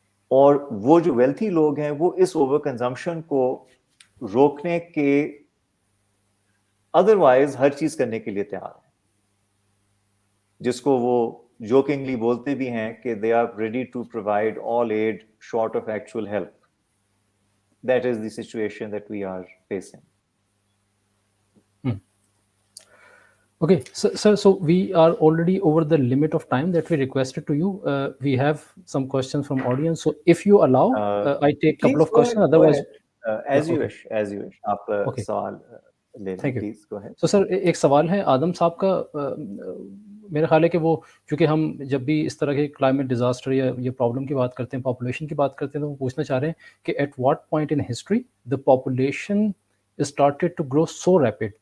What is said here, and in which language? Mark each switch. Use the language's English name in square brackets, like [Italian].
[Urdu] اور وہ جو ویلتھی لوگ ہیں وہ اس اوور کنزمپشن کو روکنے کے ادروائز ہر چیز کرنے کے لیے تیار ہیں, جس کو وہ جوکنگلی بولتے بھی ہیں کہ [English] they are ready to provide all aid short of actual help. That is the situation that we are facing. Okay, so we are already over the limit of time that we requested to you. We have some questions from audience, so if you allow, I take couple of questions. Otherwise, as you wish. [Urdu] آپ سوال لے لیں, [English] please go ahead. So sir, [Urdu] ایک سوال ہے آدم صاحب کا. میرا خیال ہے کہ وہ چونکہ ہم جب بھی اس طرح کے کلائمیٹ ڈیزاسٹر یا یہ پرابلم کی بات کرتے ہیں, پاپولیشن کی بات کرتے ہیں, تو وہ پوچھنا چاہ رہے ہیں کہ [English] At what point in history the population started to grow so rapid?